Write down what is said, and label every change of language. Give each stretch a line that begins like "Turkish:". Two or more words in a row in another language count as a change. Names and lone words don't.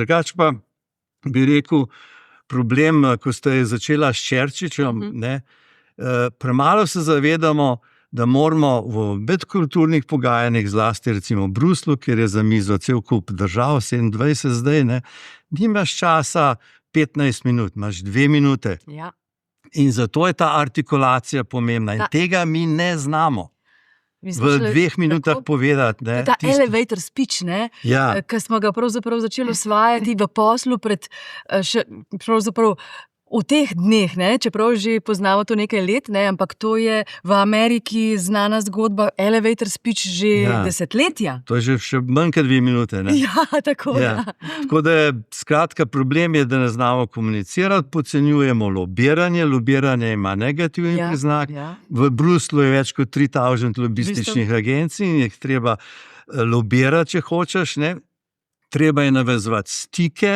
Slovenian: Drugače pa bi rekel, problem, ko ste začela s Čerčičem, premalo se zavedamo, da moramo v medkulturnih pogajanjih, zlasti recimo v Bruslu, kjer je za mizo cel kup držav, 27 zdaj, nimaš časa 15 minut, imaš 2 minute. In zato je ta artikulacija pomembna. In tega mi ne znamo. V 2 minutah povedati. Ta
English: elevator speech,
Slovenian: ki smo ga pravzaprav začeli osvajati v poslu pravzaprav v teh dneh, čeprav že poznamo to nekaj let, ampak to je v Ameriki znana zgodba,
English: elevator speech
Slovenian: že desetletja. To je že še manj kot 2 minute. Tako. Tako da je, skratka, problem je, da ne znamo komunicirati, podcenjujemo lobiranje. Lobiranje ima negativni priznak. V Bruslu je več kot 3000 lobističnih agencij in jih treba lobirati, če hočeš, Treba je navezovati stike.